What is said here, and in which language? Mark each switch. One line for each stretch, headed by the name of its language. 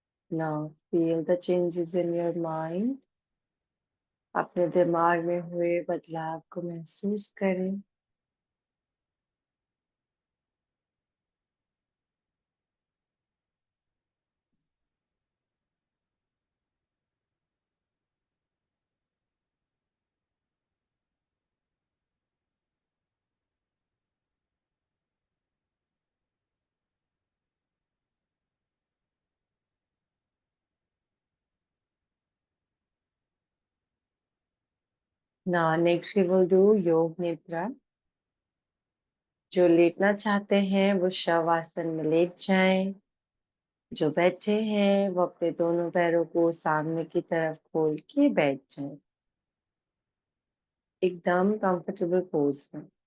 English: Now feel the changes in your mind.
Hindi: अपने दिमाग में हुए बदलाव को महसूस करें.
English: Now next we will do yoga nidra.
Hindi: जो लेटना चाहते हैं वो शवासन में लेट जाएं. जो बैठे हैं वो अपने दोनों पैरों को सामने की तरफ खोल के बैठ जाएं. एकदम कंफर्टेबल पोज में.